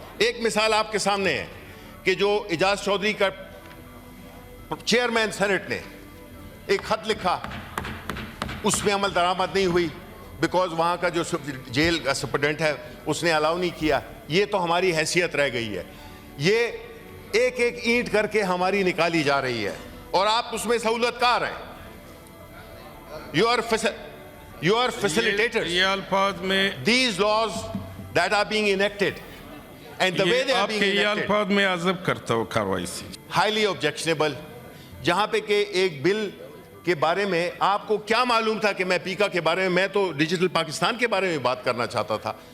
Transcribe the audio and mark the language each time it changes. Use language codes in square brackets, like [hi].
[ur] ایک مثال آپ کے سامنے ہے کہ جو اعجاز چودھری کا چیئرمین سینٹ نے ایک خط لکھا اس میں عمل درآمد نہیں ہوئی بیکاز وہاں کا جو جیل کا سپرڈنٹ ہے اس نے الاؤ نہیں کیا. یہ تو ہماری حیثیت رہ گئی ہے. یہ ایک ایک اینٹ کر کے ہماری نکالی جا رہی ہے اور آپ اس میں سہولت کار ہیں. [en] You are facilitators. [ur] یہ الفاظ میں [en] These laws that are being enacted and the way they are being [ur] یہ [en] enacted [ur] الفاظ میں عذب کرتا ہوں کاروائی سے [en] highly objectionable. [ur] جہاں پہ کہ ایک بل کے بارے میں آپ کو کیا معلوم تھا کہ میں پیکا کے بارے میں تو ڈیجیٹل پاکستان کے بارے میں بات کرنا چاہتا تھا.